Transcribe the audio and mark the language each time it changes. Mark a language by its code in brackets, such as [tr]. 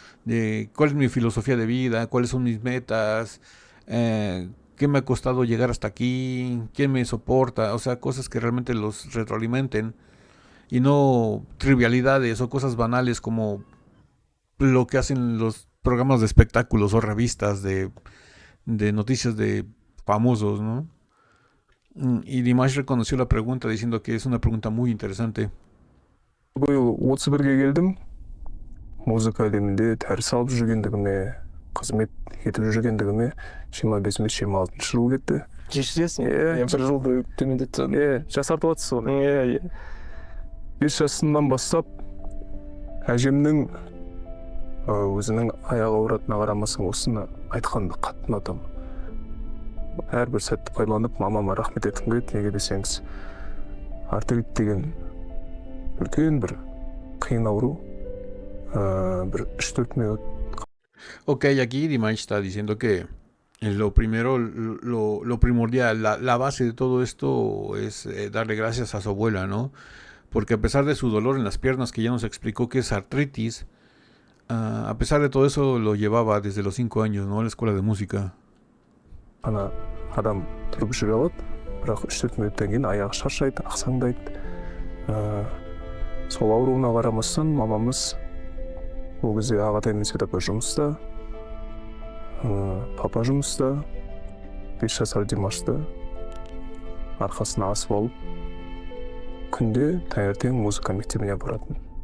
[es] De cuál es mi filosofía de vida, cuáles son mis metas, qué me ha costado llegar hasta aquí, quién me soporta, o sea, cosas que realmente los retroalimenten y no trivialidades o cosas banales como lo que hacen los programas de espectáculos o revistas de noticias de famosos, ¿no? Y Dimash reconoció la pregunta diciendo que es una pregunta muy interesante. [kk] биыл 31-ге келдім. Музыка әлемінде дәріс алып жүргендігіме, қызмет етіп жүргендігіме 25-26 жыл кетті. Кешіресің, бір жылды төмендетіп. Жасартып жатсыз оны. 5 жасымнан бастап әжемнің өзінің аяғы ауыратынына қарамастан осыны айтқанды қатты ұнатамын. Әрбір сәтті пайдаланып мамама рахмет еткім келеді. Неге десеңіз, артрит деген үлкен бір қиын ауру, бір 3-4 минут. [es] Ok, aquí Dimash está diciendo que lo primero, lo primordial, la base de todo esto es darle gracias a su abuela, ¿no? Porque a pesar de su dolor en las piernas, que ya nos explicó que es artritis, a pesar de todo eso lo llevaba desde los 5 años, ¿no? A la escuela de música. [kk] Ана адам тұрып жүре алады, бірақ 3-4 минуттан кейін аяғы шаршайды, ақсаңдайды. Сол ауруына қарамастан мамамыз ол кезде ағатай мен Светапа жұмыста, папа жұмыста, 5 жасар Димашты арқасына асып алып, күнде таңертең музыка мектебіне баратын.